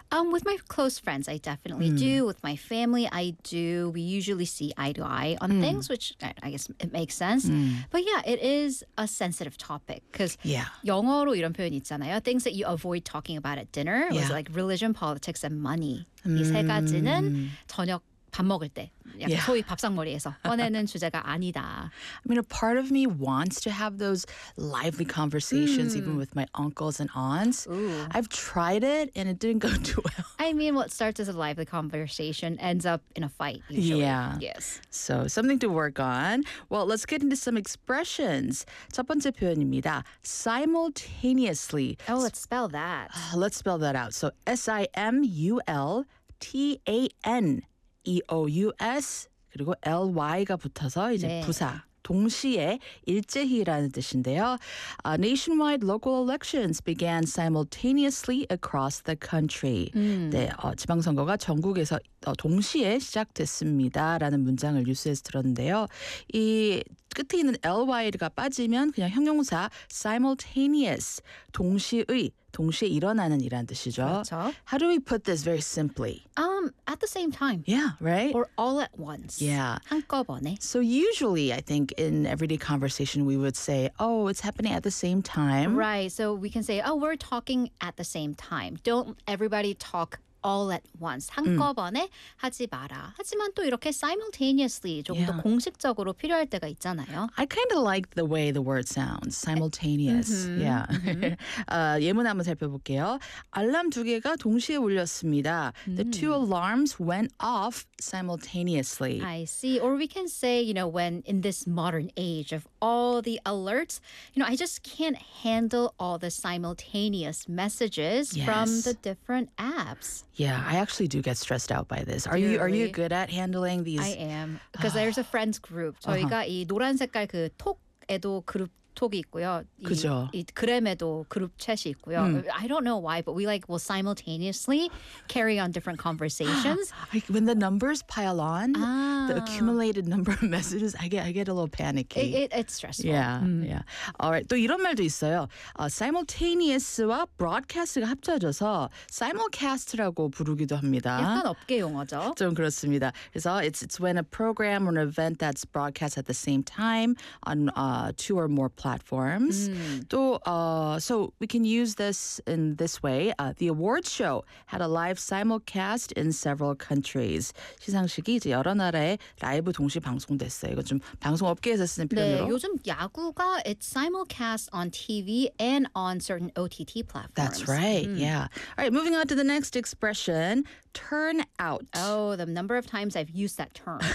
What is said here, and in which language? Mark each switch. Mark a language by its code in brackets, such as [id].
[en] With my close friends, I definitely do. With my family, I do. We usually see eye to eye on things, which I guess it makes sense. But yeah, it is a sensitive topic. Because [ko] 영어로 이런 표현 있잖아요. [en] Things that you avoid talking about at dinner. Yeah. Was like religion, politics, and money. [ko] 이 세 가지는 저녁 밥 먹을 때 약간 소위 밥상머리에서 꺼내는 주제가 아니다. [en] I mean, a part of me wants to have those lively conversations even with my uncles and aunts. Ooh. I've tried it and it didn't go too well. I mean, what starts as a lively conversation ends up in a fight usually. Yeah. Yes. So, something to work on. Well, let's get into some expressions. [ko] 첫 번째 표현입니다. Simultaneously. [en] Oh, let's spell that. Let's spell that out. So, S-I-M-U-L-T-A-N. E-O-U-S, [ko] 그리고 ly가 붙어서 이제 네. 부사. 동시에 일제히라는 뜻인데요. Nationwide local elections began simultaneously across the country. 네, 지방선거가 전국에서 동시에 시작됐습니다라는 문장을 뉴스에서 들었는데요. 이 끝에 있는 ly가 빠지면 그냥 형용사 simultaneous, 동시의, 동시에 일어나는 이란 뜻이죠. 그렇죠. [en] How do we put this very simply? At the same time. Yeah, right? Or all at once. Yeah. [ko] 한꺼번에. [en] So usually, I think in everyday conversation, we would say, oh, it's happening at the same time. Right. So we can say, oh, we're talking at the same time. Don't everybody talk all at once. [ko] 한꺼번에 하지 마라. 하지만 또 이렇게 simultaneously 조금 yeah. 더 공식적으로 필요할 때가 있잖아요. [en] I kind of like the way the word sounds. [ko] Simultaneous. Mm-hmm. Yeah. Mm-hmm. 예문 한번 살펴볼게요. 알람 두 개가 동시에 울렸습니다. [en] The two alarms went off simultaneously. I see. Or we can say, you know, when in this modern age of all the alerts, you know, I just can't handle all the simultaneous messages yes. from the different apps. Yeah, I actually do get stressed out by this. Are really? you good at handling these? I am. Because there's a friends group. [ko] 저희가 이 노란 색깔 그 톡에도 그룹 톡이 있고요. 그죠. 이 그램에도 그룹 챗이 있고요. [en] I don't know why, but we like will simultaneously carry on different conversations. Like when the numbers pile on, the accumulated number of messages, I get a little panicky. It's stressful. Yeah, yeah. All right. [ko] 또 이런 말도 있어요. Simultaneous와 broadcast가 합쳐져서 simulcast라고 부르기도 합니다. 약간 업계 용어죠. 좀 그렇습니다. [en] 그래서 it's when a program or an event that's broadcast at the same time on two or more platforms. So, so we can use this in this way. The awards show had a live simulcast in several countries. [ko] 시상식이 이제 여러 나라에 라이브 동시 방송됐어요. 이거 좀 방송 업계에서 쓰는 표현으로. 네, 요즘 야구가 [en] it's simulcast on TV and on certain OTT platforms. That's right. Yeah. All right, moving on to the next expression. Turn out. Oh, the number of times I've used that term.